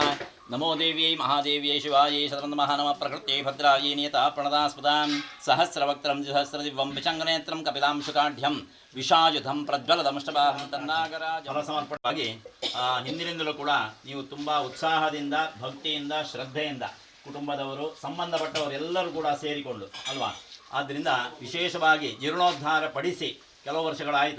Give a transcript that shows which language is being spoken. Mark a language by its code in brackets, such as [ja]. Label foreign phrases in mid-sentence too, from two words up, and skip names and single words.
[sa] नमो देव्यै महादेव्यै शिवायै शतवन्दनमः नमः प्रकृत्यै भद्रायै नियता प्रणदास्पदां सहस्रवक्त्रं सहस्रदिव्यं विशङ्गनेत्रं कपिलांशुकाढ्यं ವಿಷಾಯುಧಂ ಪ್ರಜ್ವಲದಮಷ್ಟಭಾಹಂ ತನ್ನಾಗರಾಜ [kn] ಸಮರ್ಪಣವಾಗಿ ಹಿಂದಿನಿಂದಲೂ ಕೂಡ ನೀವು ತುಂಬ ಉತ್ಸಾಹದಿಂದ ಭಕ್ತಿಯಿಂದ ಶ್ರದ್ಧೆಯಿಂದ ಕುಟುಂಬದವರು ಸಂಬಂಧಪಟ್ಟವರು ಎಲ್ಲರೂ ಕೂಡ ಸೇರಿಕೊಂಡು ಅಲ್ವಾ. ಆದ್ದರಿಂದ ವಿಶೇಷವಾಗಿ ಜೀರ್ಣೋದ್ಧಾರ ಪಡಿಸಿ ಕೆಲವು ವರ್ಷಗಳಾಯಿತು.